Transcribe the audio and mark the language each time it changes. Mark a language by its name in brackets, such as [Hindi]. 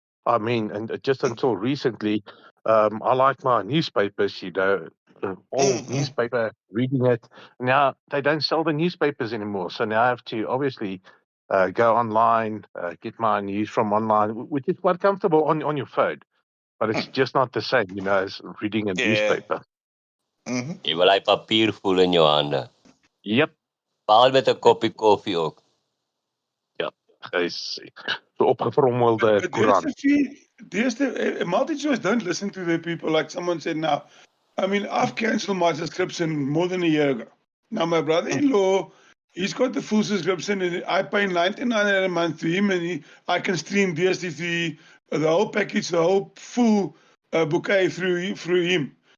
[English] I mean, and just until recently, I like my newspapers, the old newspaper, reading it. Now they don't sell the newspapers anymore, so now I have to obviously go online, get my news from online, which is quite comfortable on your phone, but it's just not the same, as reading a Yeah. newspaper. [Afrikaans] Jy wil hy papier voel in jou hande. [English] Yep. [Afrikaans] Behalwe met 'n koppie koffie ook. Ja, hy's so opgevrommelde [English] But [Afrikaans] koerant. [English] there's the multi-choice don't listen to the people. Like someone said now, I mean, I've cancelled my subscription more than a year ago. Now my brother-in-law, he's got the full subscription, and I pay 99 a month to him, and I can stream DSTV, the whole package, the whole full bouquet through him.